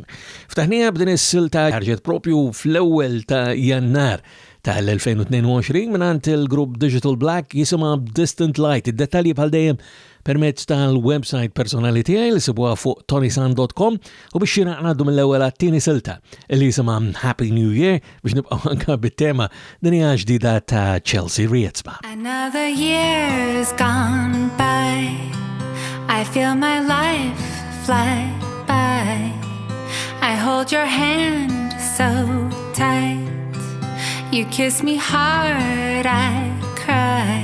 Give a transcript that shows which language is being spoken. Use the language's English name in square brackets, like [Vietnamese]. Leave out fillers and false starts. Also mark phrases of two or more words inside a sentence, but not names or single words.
[Maltese] Ftaħnija b'din is-silta ħarġet propju fl-ewwel ta' Jannar tal-2022 mingħand il-grupp Digital Black jisimha Distant Light. Id-dettalji bħal dejjem permezz tal-website personali tiegħi li sibuha fuq ToniSant.com u biex ngħaddu mill-ewwel għat-tieni silta li jisimha Happy New Year biex nibqgħu anke bit-tema din hija ġdida ta' Chelsea Rietz. [English] Another year's gone by. I feel my life fly by. I hold your hand so tight. You kiss me hard, I cry.